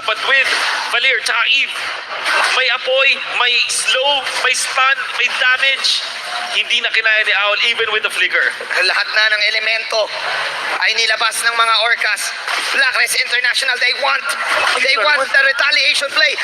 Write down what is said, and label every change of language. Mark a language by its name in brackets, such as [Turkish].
[English] But with [Filipino] Valir tsaka Eve, may apoy, may slow, may stun, may damage. Hindi na kinaya ni Owl even with the flicker. Lahat na ng elemento ay nilabas ng mga Orcas. [English] Blacklist International, they want the retaliation play.